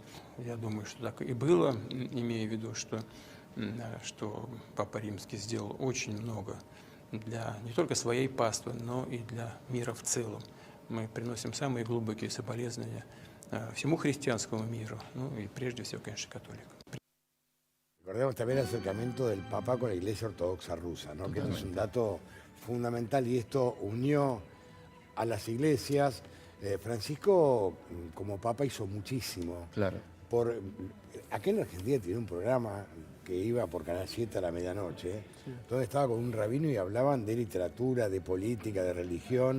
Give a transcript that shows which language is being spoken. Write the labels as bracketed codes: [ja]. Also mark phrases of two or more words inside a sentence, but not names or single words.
[ru] Я думаю, что так и было, имея в виду, что Папа Римский сделал очень много для не только своей паствы, но и для мира в целом. Мы приносим самые глубокие соболезнования всему христианскому миру, ну и прежде всего, конечно, католикам. [es] Recordemos también el acercamiento del Papa con la Iglesia Ortodoxa rusa, ¿no? Que esto es un dato fundamental y esto unió a las iglesias. Francisco, como Papa, hizo muchísimo. Claro. Acá en Argentina tiene un programa que iba por Canal 7 a la medianoche, donde estaba con un rabino y hablaban de literatura, de política, de religión.